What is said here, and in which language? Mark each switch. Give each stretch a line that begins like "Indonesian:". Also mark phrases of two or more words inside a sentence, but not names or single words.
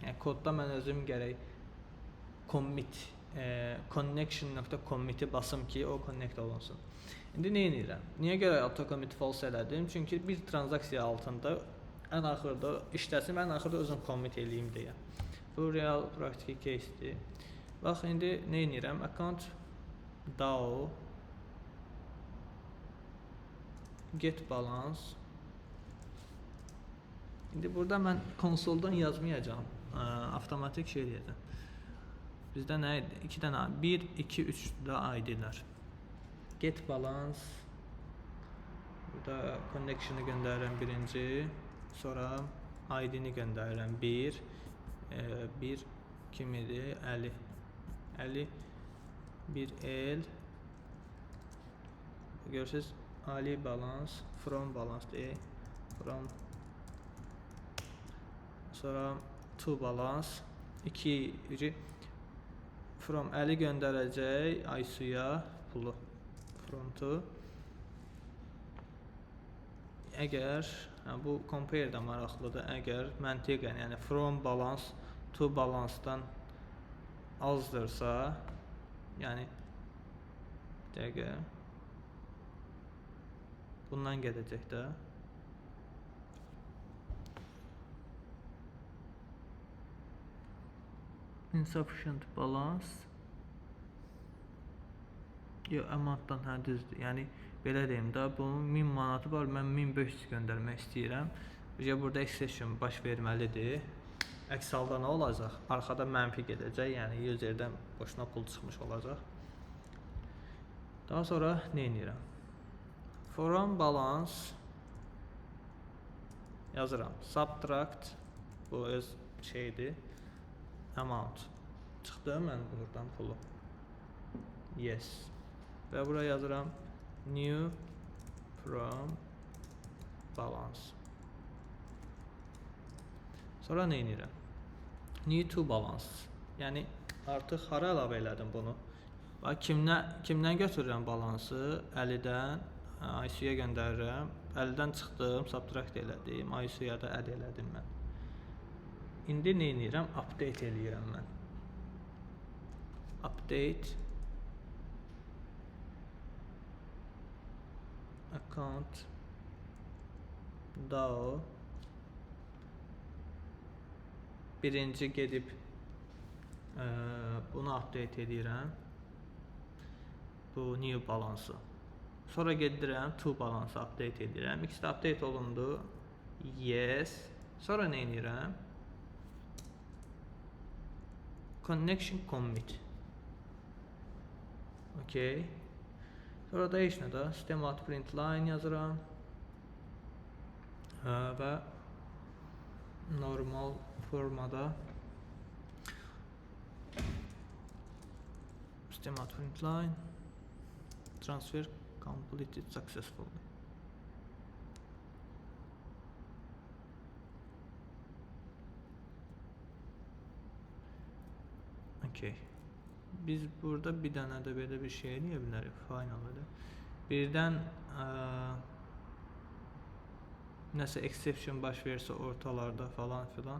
Azerbaijani: Yəni kodda mən özüm gərək commit connection.commit'i basım ki o connect olunsun. İndi nə edirəm? Niyə görə auto commit false elədim? Çünki bir transaksiya altında ən axırda işləsin, mən axırda özüm commit eləyim deyə. Bu real praktiki case-dir. Bax indi nə edirəm?
English: Account DAO get balance.
Azerbaijani: İndi burada mən konsoldan yazmayacağam. Avtomatik şey edəcəm. Bizdə nə idi? 2 dənə 1, 2, 3 də ID-lər.
English: Get balance.
Azerbaijani: Burada connection'ı göndərirəm birinci. Sonra ID-ni göndərirəm 1. 1 kim idi? Əli. Əli 1L. Görürsünüz
English: Ali balance from balance
Azerbaijani: deyək. From sonra
English: to balance
Azerbaijani: 2 from Əli göndərəcək Aysuya pulu
English: from to.
Azerbaijani: Əgər bu compare də maraqlıdır. Əgər məntiqən, yəni
English: from balance to balance-dan
Azerbaijani: azdırsa, yəni dəqiqə bundan gedəcək də.
English: Insufficient balance.
Azerbaijani: Yox, amountdan hə düzdür. Yəni belə deyim də, bunun 1000 manatı var, mən 1500 göndərmək istəyirəm. Burada exception baş verməlidir. Əks halda nə olacaq? Arxada mənfi gedəcək, yəni userdən boşuna pul çıxmış olacaq. Daha sonra nə edirəm?
English: From balance
Azerbaijani: yazıram. Subtract bu öz şeydir. Amount. Çıxdı mən buradan pulu. Yes. Və bura yazıram
English: new from balance.
Azerbaijani: Sonra nə edirəm?
English: New to balance.
Azerbaijani: Yəni artıq hara əlavə elədim bunu? Bax kimdən götürürəm balansı? Əlidən Aysuya göndərirəm. Əlidən çıxdım, subtract elədim. Aysuya da add elədim mən. İndi nə edirəm? Update eləyirəm mən.
English: Update account DAO
Azerbaijani: birinci gedib bunu update edirəm. Bu new balansı. Sonra gedirəm
English: to balance
Azerbaijani: update edirəm. İkisi də update olundu. Yes. Sonra nə edirəm?
English: Connection commit.
Azerbaijani: Okay. Sonra da heç nə də
English: system out print line
Azerbaijani: yazıram. Və normal formada
English: system out print line transfer completed successfully.
Azerbaijani: Okay. Biz burada bir dənə də belə bir şey eləyə bilərik. Final elə. Birdən nəsə exception baş versə ortalarda falan filan.